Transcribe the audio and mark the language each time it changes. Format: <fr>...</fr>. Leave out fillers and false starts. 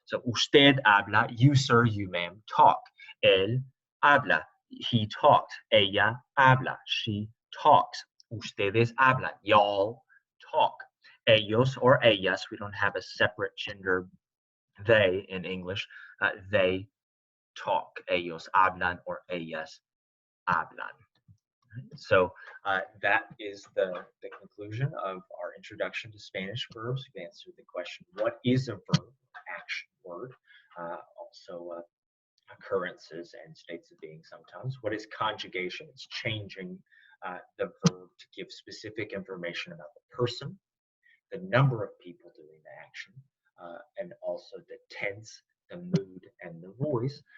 <en>So</en> <es>usted habla,</es> <en>you sir, you ma'am talk.</en> <es>Él habla,</es> <en>he talks.</en> <es>Ella habla,</es> <en>she talks.</en> <es>Ustedes hablan,</es> <en>y'all talk. Ellos or ellas, we don't have a separate gender they in English, they talk.</en> <es>Ellos hablan or ellas hablan.</es> <en>So that is the conclusion of our introduction to Spanish verbs. We've answered the question, what is a verb, action word? Also occurrences and states of being sometimes. What is conjugation? It's changing the verb to give specific information about the person, the number of people doing the action, and also the tense, the mood, and the voice.</en>